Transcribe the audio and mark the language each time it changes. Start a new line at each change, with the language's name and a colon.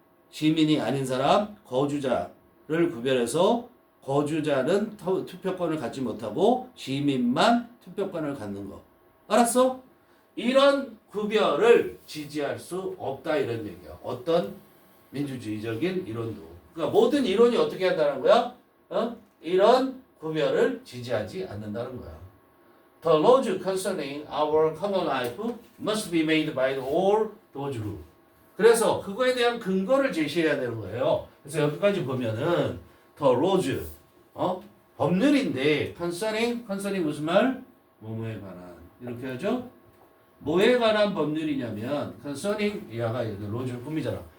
Korean: 시민이 아닌 사람, 거주자를 구별해서 거주자는 투표권을 갖지 못하고 시민만 투표권을 갖는 거. 알았어? 이런 구별을 지지할 수 없다 이런 얘기야. 어떤 민주주의적인 이론도. 그러니까 모든 이론이 어떻게 한다는 거야? 이런 구별을 지지하지 않는다는 거야.
English: The laws concerning our common life must be made by all those who.
Korean: 그래서 그거에 대한 근거를 제시해야 되는 거예요. 그래서 여기까지 보면은 the laws, 법률인데 concerning 무슨 말? 뭐뭐에 관한. 이렇게 하죠? 뭐에 관한 법률이냐면 concerning 야가 laws 품이잖아.